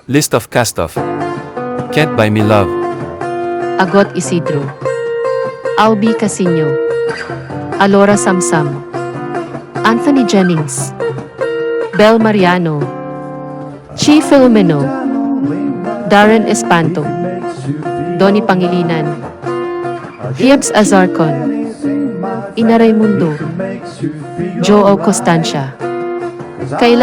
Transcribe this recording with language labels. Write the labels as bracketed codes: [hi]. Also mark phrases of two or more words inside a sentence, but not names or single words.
[en] List of cast-off. Can't Buy Me Love. Agot Isidro, Albi Casino, Alora Samsam, Anthony Jennings, Bel Mariano, Chi Filomeno, Darren Espanto, Donnie Pangilinan, Hiebs Azarcon, Ina Raimundo, Joe Costancia, Kayla